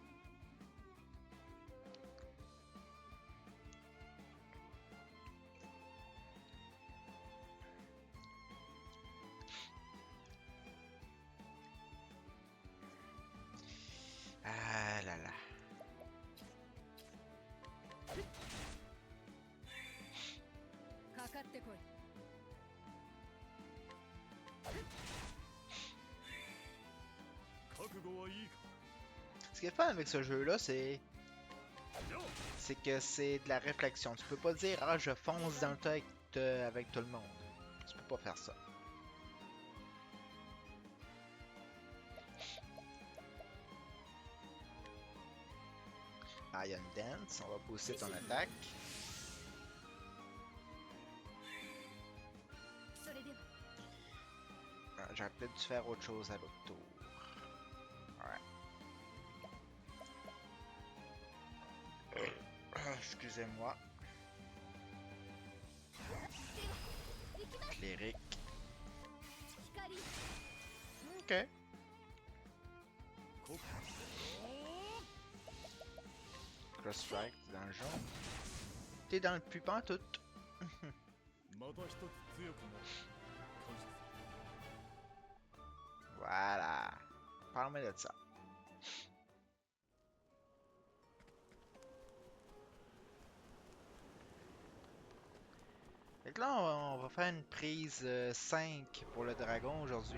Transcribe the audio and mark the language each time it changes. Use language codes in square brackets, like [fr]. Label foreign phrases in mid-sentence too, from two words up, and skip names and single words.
[fr] Ah là là. [ja] かかってこい。覚悟はいいか。 [fr] Ce qui est fun avec ce jeu-là, c'est [ja] よっ [fr] que c'est de la réflexion. Tu peux pas dire ah je fonce dans le tas avec tout le monde. Tu peux pas faire ça. Iron Dance, on va booster ton attaque. [ja] それでは [fr] J'aurais peut-être dû faire autre chose à l'autre tour. Ouais. Excusez-moi. [ja] 行きます。 [fr] Cléric. [ja] 光。 [fr] Ok. こ Cross Strike dans le jaune. T'es dans le pupin tout. [ja] また一つ強くなる。感謝す [fr] Voilà. Parle-moi de ça. Fait que là, on va faire une prise 5 pour le dragon aujourd'hui.